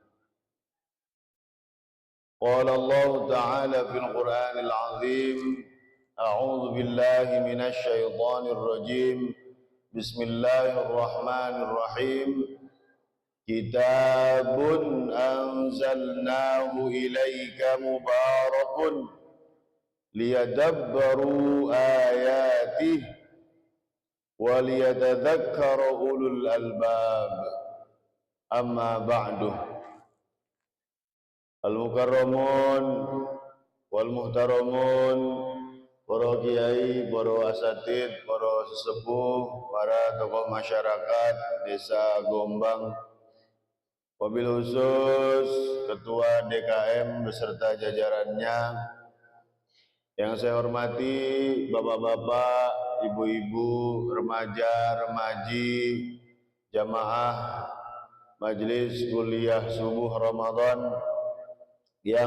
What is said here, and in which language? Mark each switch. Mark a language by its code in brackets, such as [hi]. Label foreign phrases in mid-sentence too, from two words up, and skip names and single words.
[ar] قال الله تعالى في القرآن العظيم، أعوذ بالله من الشيطان الرجيم. بسم الله الرحمن الرحيم. كتاب أنزلناه إليك مبارك ليدبروا آياته وليتذكر أولو الألباب. أما بعد. المكرمون والمحترمون, [id] para kiai, para asatid, para sesepuh, para tokoh masyarakat Desa Gombang, [ar] وبالخصوص [id] Ketua DKM beserta jajarannya. Yang saya hormati bapak-bapak, ibu-ibu, remaja, remaji, jamaah Majelis Kuliah Subuh Ramadan yang